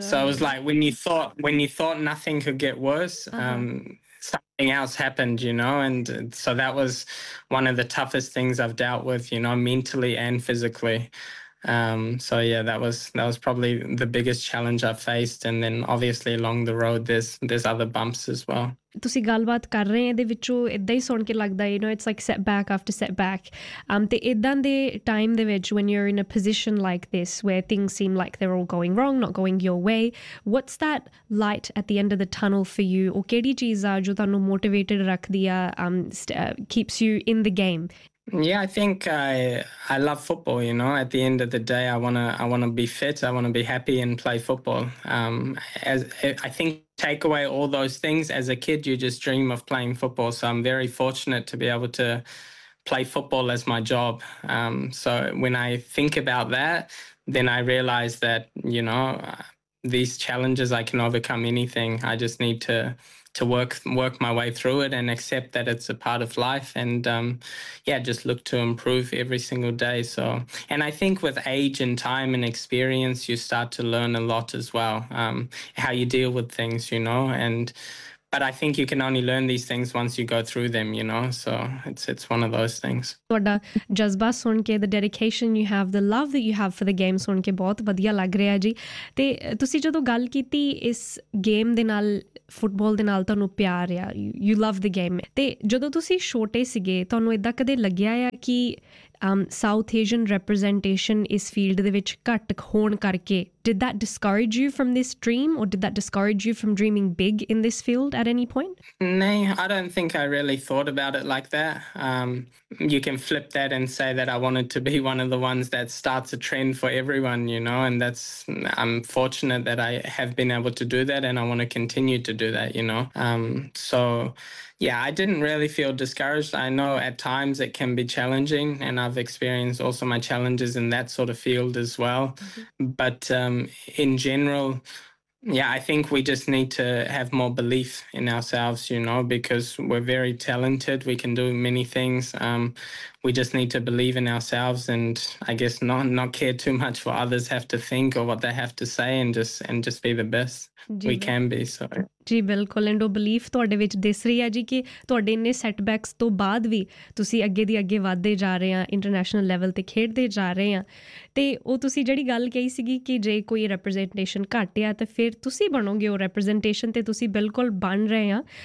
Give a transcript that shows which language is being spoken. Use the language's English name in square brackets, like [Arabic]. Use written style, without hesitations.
[English] So it was like when you thought nothing could get worse, something else happened, you know. And so that was one of the toughest things I've dealt with, you know, mentally and physically. So yeah, that was probably the biggest challenge I faced. And then obviously along the road, there's other bumps as well. [Punjabi] ਤੁਸੀਂ ਗੱਲਬਾਤ ਕਰ ਰਹੇ ਇਹਦੇ ਵਿੱਚੋਂ ਇੱਦਾਂ ਹੀ ਸੁਣ ਕੇ ਲੱਗਦਾ [English] you know it's like setback after setback [Punjabi] ਅਤੇ ਇੱਦਾਂ ਦੇ ਟਾਈਮ ਦੇ ਵਿੱਚ [English] when you are in a position like this where things seem like they are all going wrong not going your way what's that light at the end of the tunnel for you [Punjabi] ਉਹ ਕਿਹੜੀ ਚੀਜ਼ ਆ ਜੋ ਤੁਹਾਨੂੰ motivated ਰੱਖਦੀ ਆ [English] Keeps you in the game? Yeah, I think I love football, you know. At the end of the day, I want to be fit, I want to be happy and play football. I think take away all those things, as a kid you just dream of playing football. So I'm very fortunate to be able to play football as my job. So when I think about that, then I realize that, you know, these challenges, I can overcome anything. I just need to work my way through it and accept that it's a part of life, and just look to improve every single day. So, and I think with age and time and experience, you start to learn a lot as well, how you deal with things, you know. But I think you can only learn these things once you go through them, you know. So it's one of those things. [Punjabi] ਤੁਹਾਡਾ ਜਜ਼ਬਾ ਸੁਣ ਕੇ, [English] the dedication you have, the love that you have for the game [Punjabi] ਸੁਣ ਕੇ ਬਹੁਤ ਵਧੀਆ ਲੱਗ ਰਿਹਾ ਜੀ. ਤੇ ਤੁਸੀਂ ਜਦੋਂ ਗੱਲ ਕੀਤੀ ਇਸ ਗੇਮ ਦੇ ਨਾਲ, ਫੁੱਟਬਾਲ ਦੇ ਨਾਲ ਤੁਹਾਨੂੰ ਪਿਆਰ ਆ, [English] you love the game, [Punjabi] ਅਤੇ ਜਦੋਂ ਤੁਸੀਂ ਛੋਟੇ ਸੀਗੇ ਤੁਹਾਨੂੰ ਇੱਦਾਂ ਕਦੇ ਲੱਗਿਆ ਆ ਕਿ ਸਾਊਥ ਏਸ਼ੀਅਨ ਰੈਪ੍ਰਜੈਂਟੇਸ਼ਨ ਇਸ ਫੀਲਡ ਦੇ ਵਿੱਚ ਘੱਟ ਹੋਣ ਕਰਕੇ [English] Did that discourage you from this dream or did that discourage you from dreaming big in this field at any point? [Punjabi] ਨਹੀਂ, [English] I don't think I really thought about it like that. You can flip that and say that I wanted to be one of the ones that starts a trend for everyone, you know, and that's, I am fortunate that I have been able to do that and I want to continue to do that, you know. Yeah, I didn't really feel discouraged. I know at times it can be challenging, and I've experienced also my challenges in that sort of field as well. Mm-hmm. But in general, yeah, I think we just need to have more belief in ourselves, you know, because we're very talented. We can do many things. We just need to believe in ourselves, and I guess not care too much what others have to think or what they have to say, and just be the best we can be. So. [Punjabi] ਜੀ ਬਿਲਕੁਲ, and ਉਹ belief ਤੁਹਾਡੇ ਵਿੱਚ ਦਿਸ ਰਹੀ ਹੈ ਜੀ ਕਿ ਤੁਹਾਡੇ ਇੰਨੇ ਸੈਟਬੈਕਸ ਤੋਂ ਬਾਅਦ ਵੀ ਤੁਸੀਂ ਅੱਗੇ ਦੀ ਅੱਗੇ ਵੱਧਦੇ ਜਾ ਰਹੇ ਹਾਂ, ਇੰਟਰਨੈਸ਼ਨਲ ਲੈਵਲ 'ਤੇ ਖੇਡਦੇ ਜਾ ਰਹੇ ਹਾਂ. ਅਤੇ ਉਹ ਤੁਸੀਂ ਜਿਹੜੀ ਗੱਲ ਕਹੀ ਸੀਗੀ ਕਿ ਜੇ ਕੋਈ ਰੈਪ੍ਰਜੈਂਟੇਸ਼ਨ ਘੱਟ ਆ ਤਾਂ ਫਿਰ ਤੁਸੀਂ ਬਣੋਗੇ ਉਹ ਰੈਪ੍ਰਜੈਂਟੇਸ਼ਨ, ਅਤੇ ਤੁਸੀਂ ਬਿਲਕੁਲ ਬਣ ਰਹੇ ਹਾਂ.